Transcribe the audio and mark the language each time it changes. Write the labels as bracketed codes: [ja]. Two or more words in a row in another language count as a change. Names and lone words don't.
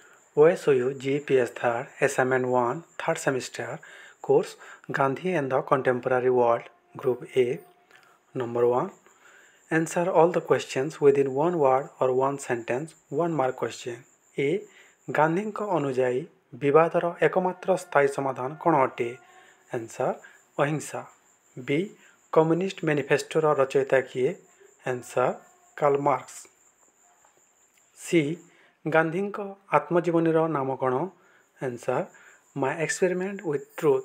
[en] OSOU GPS 3rd Assignment 1 3rd semester course Gandhi and the Contemporary World Group A. Number 1. Answer all the questions within one word or one sentence. 1 mark question. A. [or] ଗାନ୍ଧୀଙ୍କ ଅନୁଯାୟୀ ବିବାଦର ଏକମାତ୍ର ସ୍ଥାୟୀ ସମାଧାନ କ'ଣ ଅଟେ? ଆନ୍ସର ଅହିଂସା. B. କମ୍ୟୁନିଷ୍ଟ ମ୍ୟାନିଫେଷ୍ଟୋର ରଚୟିତା କିଏ? ଆନ୍ସର କାର୍ଲ ମାର୍କ୍ସ. C. ଗାନ୍ଧୀଙ୍କ ଆତ୍ମଜୀବନୀର ନାମ କ'ଣ? ଆନ୍ସର ମାଇ ଏକ୍ସପେରିମେଣ୍ଟ ୱିଥ୍ ଟ୍ରୁଥ୍.